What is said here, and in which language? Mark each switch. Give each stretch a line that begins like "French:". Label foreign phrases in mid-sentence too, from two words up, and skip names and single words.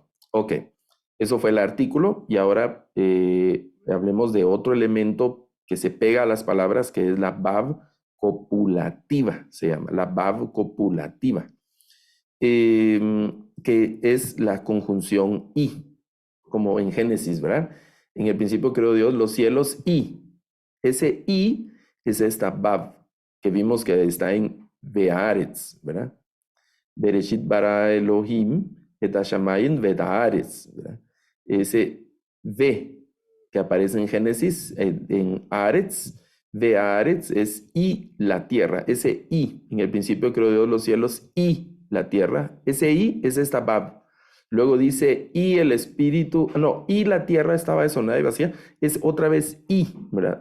Spanish: Ok, eso fue el artículo y ahora hablemos de otro elemento que se pega a las palabras, que es la vav copulativa, se llama, la vav copulativa, que es la conjunción y, como en Génesis, ¿verdad? En el principio creó Dios los cielos y ese y es esta vav que vimos que está en Be'aretz, ¿verdad?
Hebrew: בראשית ברא אלוהים את השמים ואת הארץ,
Spanish: ¿verdad? Ese ve que aparece en Génesis, en Aretz, Be'aretz es y la tierra. Ese y, en el principio creó Dios los cielos y la tierra. Ese y es esta vav. Luego dice, y el espíritu, no, y la tierra estaba desordenada y vacía, es otra vez y, ¿verdad?